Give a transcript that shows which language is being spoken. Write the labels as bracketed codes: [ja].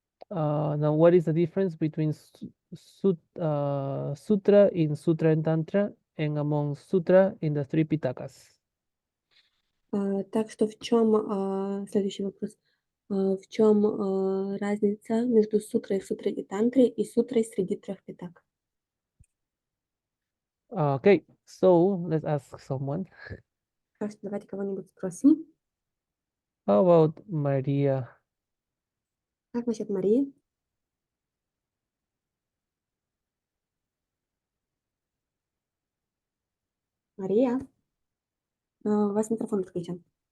[en] Now, what is the difference between sutra in Sutra and Tantra and among sutra in the 3 Pitakas? [ru] Так что в чем следующий вопрос? В чем разница между сутрой и тантрой и сутрой среди 3 питак? [en] Okay, so let's ask someone. [ru] Так что давайте кого-нибудь спросим. [en] How about Maria? [ru] Как насчет Марии? Мария? У вас микрофон включен.